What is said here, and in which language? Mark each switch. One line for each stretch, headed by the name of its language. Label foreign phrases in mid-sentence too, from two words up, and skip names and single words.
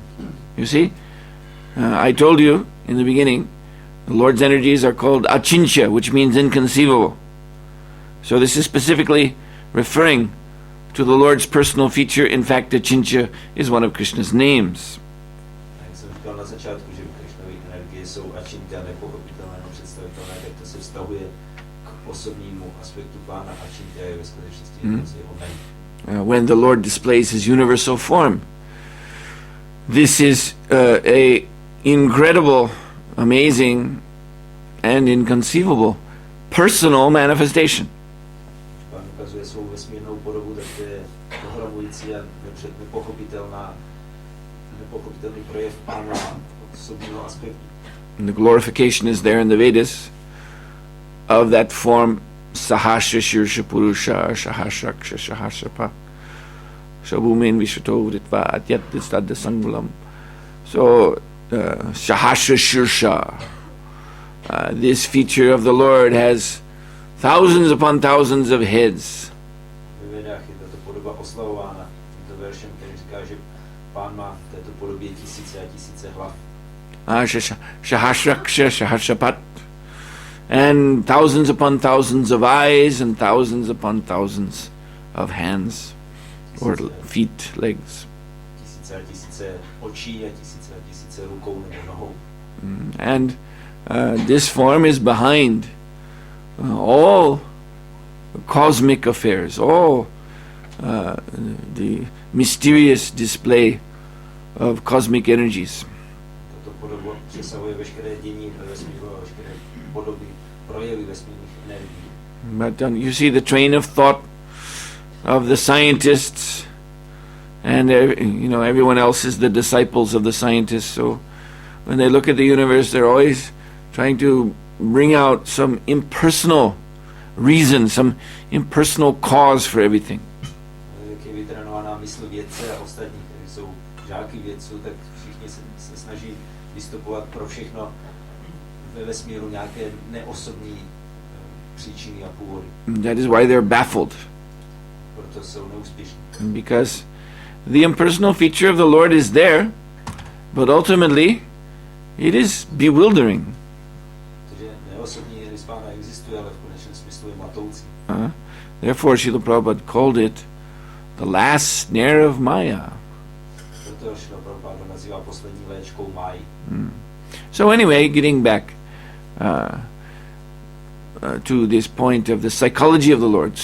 English: You see? I told you in the beginning, the Lord's energies are called achintya, which means inconceivable. So this is specifically referring to the Lord's personal feature. In fact, achintya is one of Krishna's names.
Czech: Jak jsem říkal na začátku, že Krishnovy energie jsou achintya, nepochopitelné, nepředstavitelné, tak to se vztahuje k osobnímu aspektu Pána. Achintya je ve skutečnosti jeho jméno.
English: When the Lord displays his universal form, this is a incredible, amazing, and inconceivable personal manifestation.
Czech: Pán ukazuje svou vesmírnou podobu, tak to je ohromující a nepochopitelný projev Pána osobního aspektu.
English: And the glorification is there in the Vedas of that form
Sanskrit: Sahasra Shirsha Purusha Sahasraksha Sahasrapa Shabumin Vishvato Ritva Atyat Distadda Sangulam.
English: So
Sanskrit: Sahasra Shirsha,
English: this feature of the Lord has thousands upon thousands of heads.
Czech: Ve Vedách je tato podoba oslavována tímto veršem, který říká, že Pán má v této podobě tisíce a tisíce hlav.
Sanskrit: Sahasraksha Sahasrapat,
English: and thousands upon thousands of eyes and thousands upon thousands of hands or feet, legs.
Czech: Tisíce a tisíce očí a tisíce rukou nebo nohou.
English: And this form is behind all cosmic affairs, all the mysterious display of cosmic energies.
Czech: Tato podoba přesahuje veškeré dění ve vesmíru a veškeré podoby, projevy vesmírných energií.
English: But you see the train of thought of the scientists, and everyone else is the disciples of the scientists. So when they look at the universe, they're always trying to bring out some impersonal reason, some impersonal cause for everything.
Czech: Jak je vytrénovaná mysl vědce a ostatní, kteří jsou žáky vědců, tak všichni se snaží vystupovat pro všechno ve vesmíru nějaké neosobní příčiny a původy.
English: That is why they're baffled.
Czech: Proto jsou neúspěšní.
English: Because the impersonal feature of the Lord is there, but ultimately it is bewildering.
Czech: Takže neosobní rys Pána existuje, ale v konečném smyslu je matoucí.
English: Therefore, Srila Prabhupada called it the last snare of Maya.
Czech: Proto Srila Prabhupada nazývá poslední léčkou Máji.
English: So anyway, getting back to this point of the psychology of the Lord.